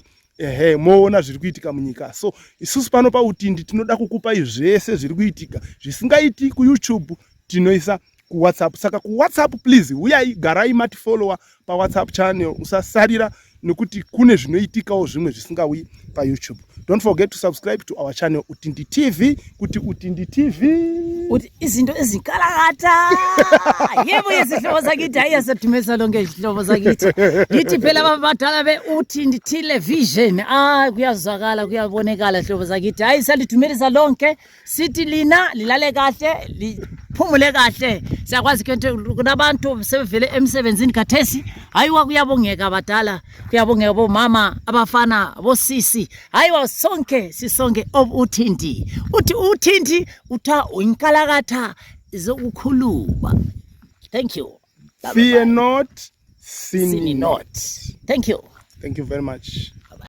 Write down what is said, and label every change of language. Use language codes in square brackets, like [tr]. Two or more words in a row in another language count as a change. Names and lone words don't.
[sn] Moona zviri kuitika munyika. So isusu pano paUtindi tinoda kukupai zvese zviri kuitika zvisingaiti kuYouTube tinoisa kuWhatsApp. Saka kuWhatsApp please uyai garai mati follower paWhatsApp channel, usasarira nekuti kune zvinoitikawo zvimwe zvisingauyi paYouTube. [en] Don't forget to subscribe to our channel Utindi TV, kuti Utindi TV [nd] uthi izinto ezikalakata. Yebo izihlobo zakithi hayi yaseDumisa lonke izihlobo zakithi. Yithi phela abadala beUtindi Television. Kuyazwakala kuyabonekala izihlobo zakithi. Hayi salidumisa lonke, sithi lina lilale kahle, liphumule kahle. Siyakwazi ke kunabantu sebevele emsebenzini khathesi. Hayiwa kuyabongeka abadala, kuyabongeka bomama, abafana, bosisi. Hayiwa sonke sisonke obuTindi. Uthi uTindi utha unkalakatha zokukhuluma. [en] Thank you. Fear not, sin not. Thank you. Thank you very much.